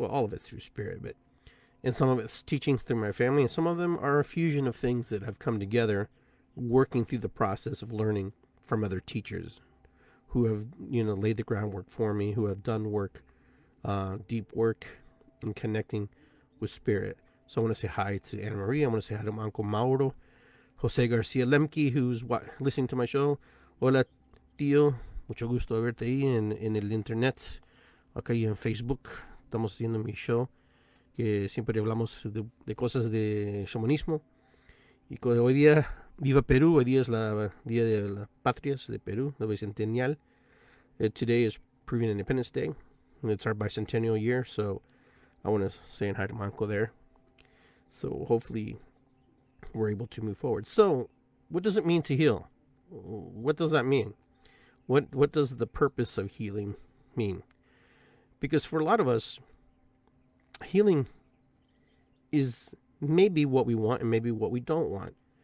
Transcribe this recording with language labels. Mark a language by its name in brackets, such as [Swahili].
[English] Well, all of it's through spirit, and some of it's teachings through my family, and some of them are a fusion of things that have come together, working through the process of learning from other teachers who have, laid the groundwork for me, who have done work, deep work in connecting with spirit. So I want to say hi to Anna Maria. I want to say hi to Uncle Mauro, Jose Garcia Lemke, who's listening to my show. [Spanish] Hola, tío. Mucho gusto de verte ahí en el internet. Acá y en Facebook. Estamos haciendo mi show. Que siempre hablamos de cosas de shamanismo. Y hoy día, viva Perú. Hoy día es la Día de las Patrias de Perú, [English] the bicentennial. Today is Peruvian Independence Day. And it's our bicentennial year. So I want to say hi to my uncle there. So hopefully we're able to move forward. So what does it mean to heal? What does that mean? What does the purpose of healing mean? Because for a lot of us, healing is maybe what we want and maybe what we don't want.